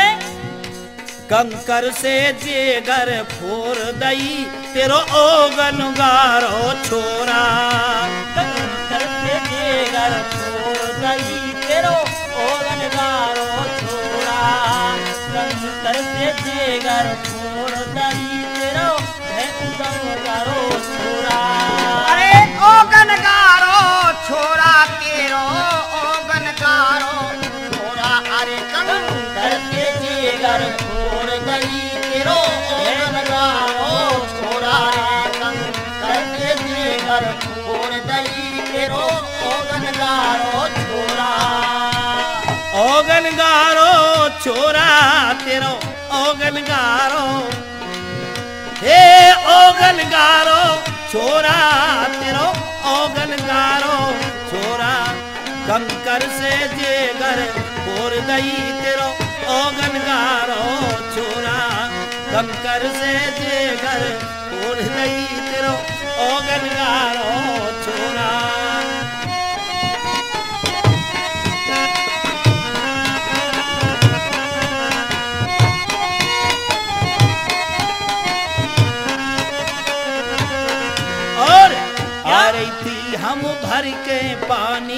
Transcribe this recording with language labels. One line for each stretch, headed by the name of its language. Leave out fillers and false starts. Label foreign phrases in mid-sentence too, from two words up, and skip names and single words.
Braj: कंकर से जे घर फोर दई तेरो ओगन गारो छोरा। कंकर से जे घर फोर दई तेरो ओगन गारो छोरा। कंकर से जे घर फोर दई तेरो ओगन गारो छोरा। अरे ओगन गारो छोरा तेरो ओगन गारो छोरा। अरे कंकर से जे घर फोर दई तेरो ओगन गारो छोरा। कंकर से जे घर फोर दई तेरो ओगन गारो छोरा। ओगन गारो छोरा तेरो ओगन गारो, हे ओगन गारो छोरा तेरो ओगन गारो छोरा। कंकर से जे घर फोर दई तेरो ओगन गारो छोरा। कंकर से जे घर फोर दई तेरो ओगन गारो छोरा।
Hindi: और आ रही थी हम भर के पानी,